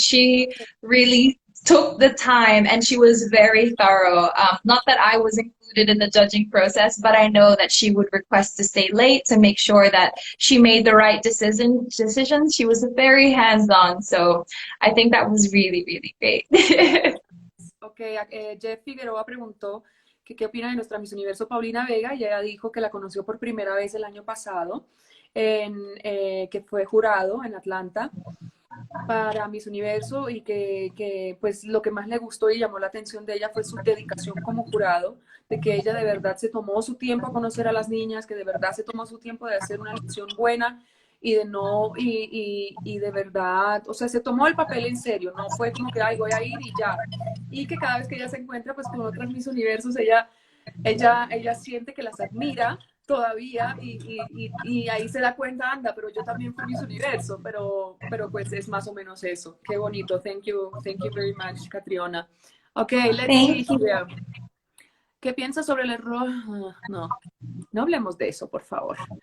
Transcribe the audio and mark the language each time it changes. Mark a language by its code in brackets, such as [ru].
[en] She really took the time, and she was very thorough. Not that I was included in the judging process, but I know that she would request to stay late to make sure that she made the right decisions. She was very hands-on, so I think that was really, really great. [es] Ok, Jeff Figueroa preguntó que qué opina de nuestra Miss Universo Paulina Vega y ella dijo que la conoció por primera vez el año pasado, que fue jurado en Atlanta para Miss Universo y que pues lo que más le gustó y llamó la atención de ella fue su dedicación como jurado, de que ella de verdad se tomó su tiempo a conocer a las niñas, que de verdad se tomó su tiempo de hacer una elección buena y de no, y de verdad, o sea, se tomó el papel en serio, no fue como que, ay, voy a ir y ya. Y que cada vez que ella se encuentra pues con otras Miss Universos, ella siente que las admira todavía y ahí se da cuenta, anda, pero yo también fui Miss Universo, pero pues es más o menos eso. Qué bonito. [en] Thank you very much, Catriona. Okay, let's see Thank you. here. [es] ¿Qué piensas sobre el error? No, no hablemos de eso, por favor.